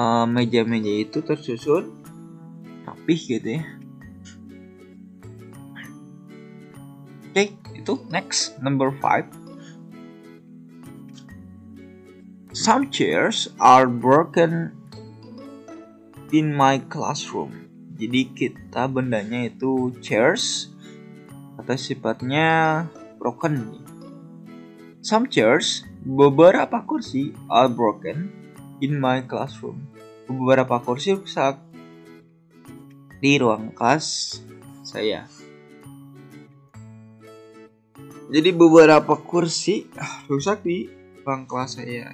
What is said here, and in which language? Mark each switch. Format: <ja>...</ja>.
<id>Meja-meja itu tersusun rapih gitu ya. Oke, itu</id> <en>next, number 5. Some chairs are broken in my classroom.</en> <id>Jadi kita bendanya itu chairs atau sifatnya broken.</id> <en>Some chairs,</en> <id>beberapa kursi,</id> <en>are broken in my classroom.</en> <id>Beberapa kursi rusak di ruang kelas saya. Jadi beberapa kursi rusak di ruang kelas saya.</id>